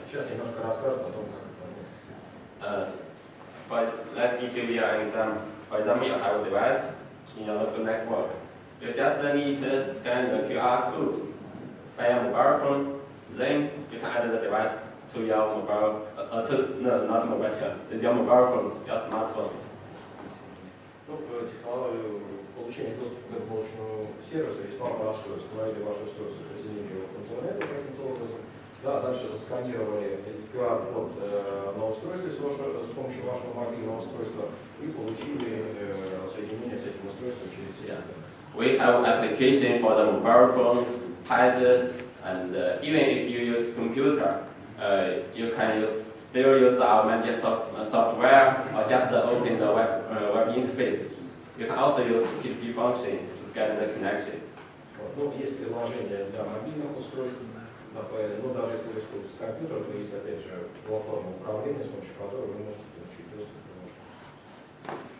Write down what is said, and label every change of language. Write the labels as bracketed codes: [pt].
[ru] сейчас немножко расскажу о том, как это работает. [en] But let me give you an example. For example, you have a device in your local network. You just need to scan the QR code by your mobile phone. Then you can add the device to your mobile, not mobile phone, your mobile phones, your smartphone. [ru] Ну, технология получения доступа к облачному сервису весьма простое. Установили ваше устройство, присоединили его к интернету каким-то образом, Да, дальше засканировали QR-код на устройстве с помощью вашего мобильного устройства и получили соединение с этим устройством через сеть. [en] We have application for the mobile phone, pad, and even if you use computer, you can still use our media software or just open the web interface. You can also use PTP function to get the connection. [ru] Ну, есть приложение для мобильных устройств, но даже если вы используете компьютер, то есть опять же платформа управления, с помощью которой вы можете получить доступ к нему.